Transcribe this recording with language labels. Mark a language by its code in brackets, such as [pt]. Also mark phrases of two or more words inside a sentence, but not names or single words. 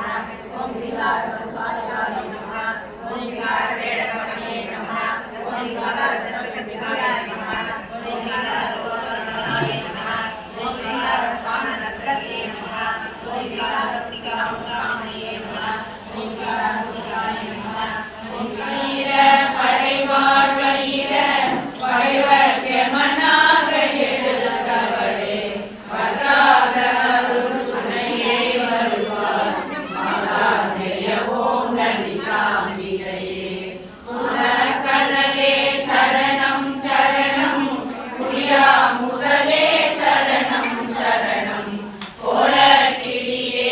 [sa] ओम लिंगानुभूतये नमः ओम लिंगानुभूतये नमः ओम लिंगानुभूतये नमः ओम लिंगानुभूतये नमः ओम लिंगानुभूतये नमः ओम लिंगानुभूतये नमः ओम लिंगानुभूतये नमः ओम वीर [ta] படைவாழ் வயிற பகைவர்க்கு மனாக எழுந்தவளே வராத அருள் சுனையே வருவார் மாதா ஜெய ஓம் லலிதாம்பிகையே உனக்கடலே சரணம் சரணம் புரியா முதலே சரணம் சரணம் கோல கிளியே